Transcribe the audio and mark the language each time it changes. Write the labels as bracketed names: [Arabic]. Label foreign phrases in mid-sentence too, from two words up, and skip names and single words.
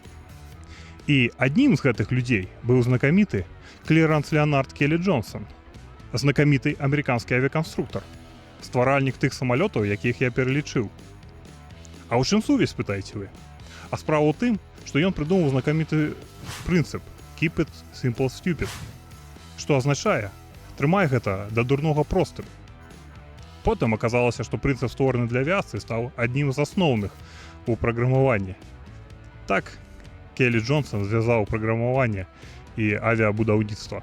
[Belarusian] І аднім з гэтых людзей быў знакаміты Клеранс Леонард Келлі Джонсон, знакаміты амерыканскі авіяканструктар, стваральнік тых самалётаў, якіх я пералічыў. А ў чым сувязь, пытаеце вы? А справа ў тым, што ён прыдумаў знакаміты прынцып [English] «Keep it simple stupid», [Belarusian] што азначае «Трымай гэта да дурнога простым». Потым аказалася, што прынцып, створаны для авіяцыі, стаў аднім з асноўных у праграмаванні. Так, Келлі Джонсон звязаў праграмаванне і авіабудаўніцтва.